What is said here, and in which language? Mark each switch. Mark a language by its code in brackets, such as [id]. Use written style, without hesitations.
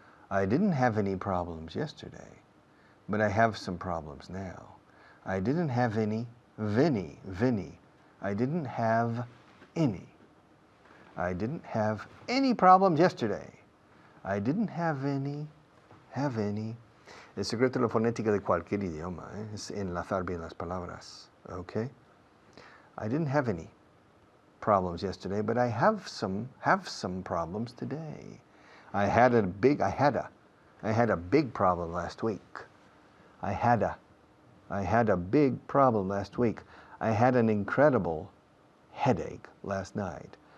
[en] I didn't have any problems yesterday, but I have some problems now. I didn't have any. I didn't have any. I didn't have any problems yesterday. I didn't have any. [es] El secreto de la fonética de cualquier idioma es enlazar bien las palabras. [en] Okay? I didn't have any problems yesterday, but I have some problems today. I had a big problem last week. I had a big problem last week. I had an incredible headache last night.